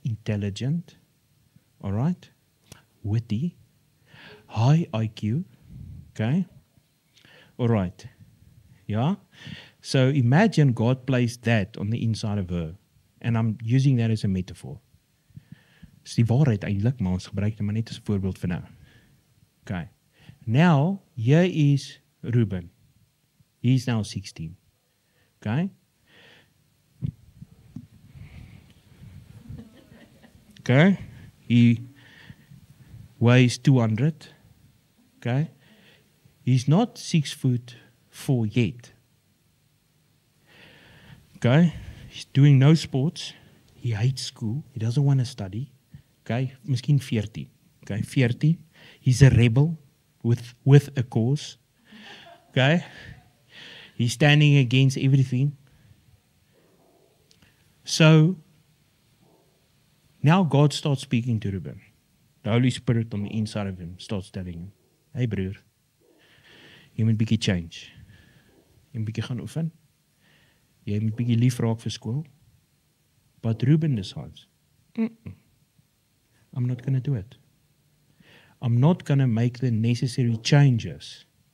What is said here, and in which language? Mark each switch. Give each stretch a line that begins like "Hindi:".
English: Intelligent, alright? Witty, high IQ, okay? Alright. Yeah? So imagine God placed that on the inside of her. And I'm using that as a metaphor.
Afrikaans: Dis die waarheid eintlik, maar ons gebruik dit maar net as 'n voorbeeld vir nou.
English: Okay. Now, here is Ruben. He's now 16. Okay? Okay? He weighs 200. Okay? He's not 6'4" yet. Okay? He's doing no sports. He hates school. He doesn't want to study. Okay?
Afrikaans: Miskien 14.
English: Okay, 14. He's a rebel with a cause. Okay? He's standing against everything. So, now God starts speaking to Reuben. The Holy Spirit on the inside of him starts telling him, hey broer, jy moet bietjie change.
Afrikaans: Jy moet bietjie gaan oefen. Jy moet bietjie lief raak vir skool.
English: But Reuben decides, I'm not going to do it. I'm not going to make the necessary changes.